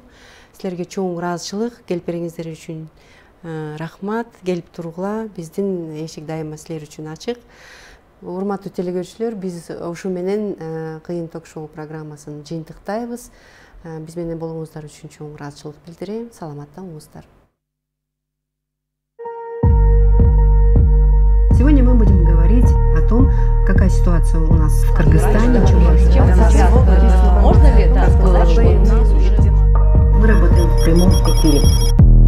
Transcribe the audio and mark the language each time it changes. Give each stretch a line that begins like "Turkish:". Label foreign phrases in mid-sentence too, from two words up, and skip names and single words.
Kyrgyz: Силерге чоң ыраазычылык, келип бериңиздер үчүн рахмат. Келип тургула, биздин эшик дайыма силер үчүн ачык. Урматтуу телекөрүүчүлөр, биз ушу менен Кыйын ток-шоу программасын жыйынтыктайбыз. Биз менен болгоңуздар үчүн чоң ыраазычылык билдирем. Саламатта болуңуздар.
Russian: Сегодня мы будем говорить о том, какая ситуация у нас в Кыргызстане. Можно ли это сказать, что мы работаем в прямом эфире?